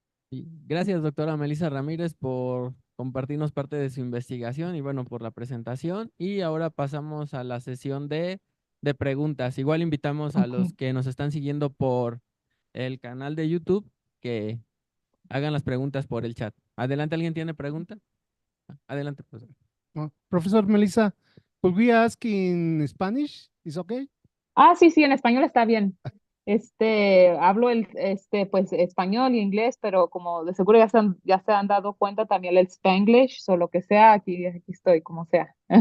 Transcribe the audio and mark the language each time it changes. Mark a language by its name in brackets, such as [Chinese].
[Spanish] Gracias, doctora Melissa Ramírez, por compartirnos parte de su investigación y bueno, por la presentación. Y ahora pasamos a la sesión de preguntas. Igual invitamos a los que nos están siguiendo por el canal de YouTube que hagan las preguntas por el chat. Adelante, ¿alguien tiene pregunta? Adelante, profesor. [English] Professor Melissa, could we ask in Spanish? Is okay? [Spanish] Sí, en español está bien. Hablo pues español y inglés, pero como de seguro ya se han dado cuenta también el Spanglish, o lo que sea, aquí estoy, como sea.